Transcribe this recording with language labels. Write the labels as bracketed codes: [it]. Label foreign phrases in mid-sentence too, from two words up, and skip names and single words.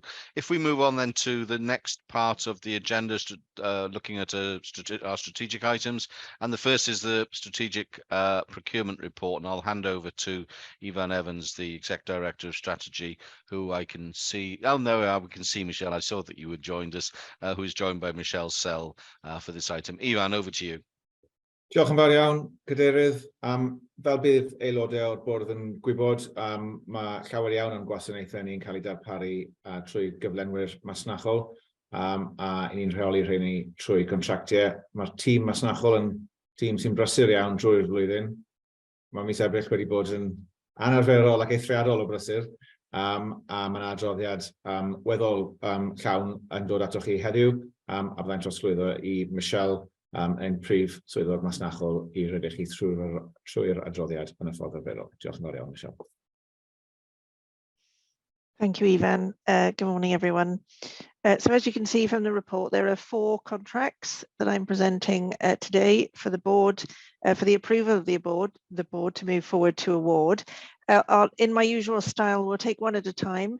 [en] If we move on then to the next part of the agenda, looking at our strategic items, and the first is the strategic procurement report, and I'll hand over to Ivan Evans, the Exec Director of Strategy, who I can see. Oh no, we can see Michelle. I saw that you had joined us, who is joined by Michelle Sell for this item. Ivan, over to you. [cy] Diolch yn fawr iawn, Cadeirydd. Fel bydd aelodau o'r bwrdd yn gwybod, mae llawer iawn o'n gwasanaethau ni'n cael ei darparu trwy gyflenwyr masnachol, a ni'n rheoli rheini trwy contractiau. Mae'r tîm masnachol yn tîm sy'n brysur iawn drwy'r flwyddyn. Mae mis Ebrill wedi bod yn anarferol ac eithriadol o brysur, a mae'n adroddiad weddol llawn yn dod atoch chi heddiw, a byddai'n trosglwyddo i Michelle yn prif swyddog masnachol i rydych chi trwy'r adroddiad yn y ffordd arferol. Diolch yn fawr iawn, Michelle. [en] Thank you, Ivan. Good morning, everyone. So as you can see from the report, there are 4 contracts that I'm presenting today for the board, for the approval of the board to move forward to award. In my usual style, we'll take one at a time.